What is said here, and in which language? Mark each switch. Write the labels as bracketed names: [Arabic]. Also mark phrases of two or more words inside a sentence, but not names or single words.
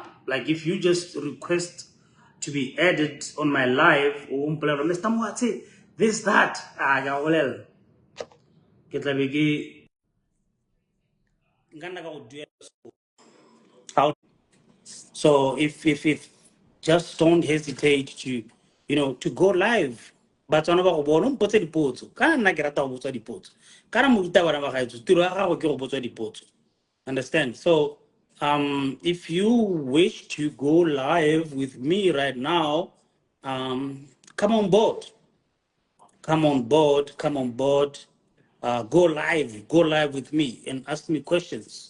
[English] Like if you just request to be added on my live, this, that, so if just don't hesitate to to go live. [Tswana] But go bona mpotse dipotso kana nna ke rata go botsa dipotso kana moruta bana ba gaetso tiro ya gago ke go botsa dipotso. [English] Understand? So if you wish to go live with me right now, come on board. Come on board. Go live with me and ask me questions.